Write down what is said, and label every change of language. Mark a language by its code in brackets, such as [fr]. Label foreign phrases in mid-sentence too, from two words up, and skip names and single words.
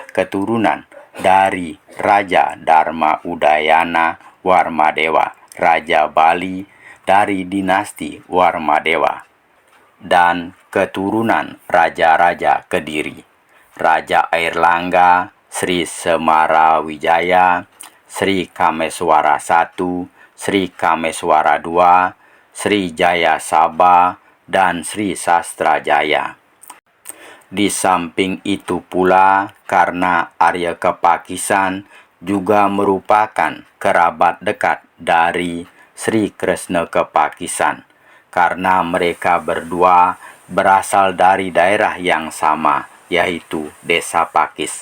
[id] keturunan dari Raja Dharma Udayana Warmadewa, Raja Bali dari dinasti Warmadewa, dan keturunan raja-raja Kediri, Raja Airlangga, Sri Semarawijaya, Sri Kameswara I, Sri Kameswara II, Sri Jaya Sabha, dan Sri Sastrajaya. Di samping itu pula, karena Arya Kepakisan juga merupakan kerabat dekat dari Sri Kresna Kepakisan, karena mereka berdua berasal dari daerah yang sama, yaitu Desa Pakis.